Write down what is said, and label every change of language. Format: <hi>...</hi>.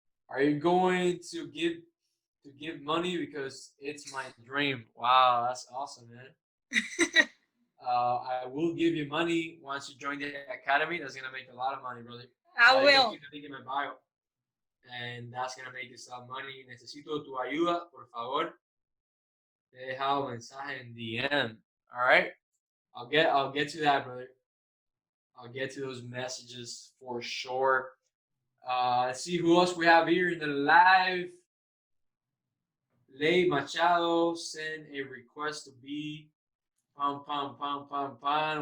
<en>Are you going to give money because it's my dream? Wow, that's awesome, man. I will give you money once you join the academy. That's gonna make a lot of money, brother. I You can will. keep the link in my bio, and that's gonna make us some money.</en> <es>Necesito tu ayuda, por favor. Te he dejado mensaje en DM.</es> <en>All right, I'll get to that, brother. I'll get to those messages for sure. Let's see who else we have here in the live. Ley Machado send a request to be pam pam pam pam pam.</en>